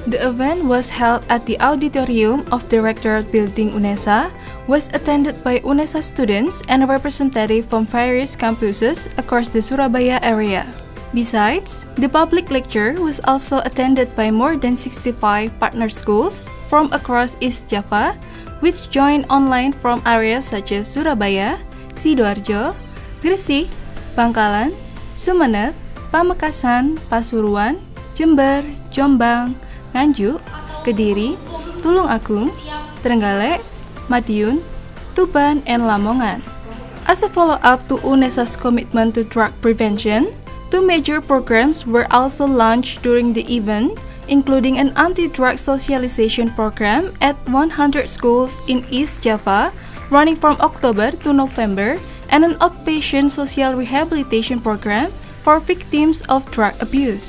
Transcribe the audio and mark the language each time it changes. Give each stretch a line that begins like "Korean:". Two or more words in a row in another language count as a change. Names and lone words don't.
English: The event was held at the auditorium of Directorate Building UNESA, was attended by UNESA students and a representative from various campuses across the Surabaya area. Besides, the public lecture was also attended by more than 65 partner schools from across East Java, which joined online from areas such as Surabaya, Sidoarjo, Gresik, Bangkalan, Sumeneb, Pamekasan, Pasuruan, Jember, Jombang, Nganjuk, Kediri, Tulung Agung, Trenggalek, Madiun, Tuban, and Lamongan. As a follow-up to UNESA's commitment to drug prevention, 2 major programs were also launched during the event, including an anti-drug socialization program at 100 schools in East Java, running from October to November, and an outpatient social rehabilitation program for victims of drug abuse.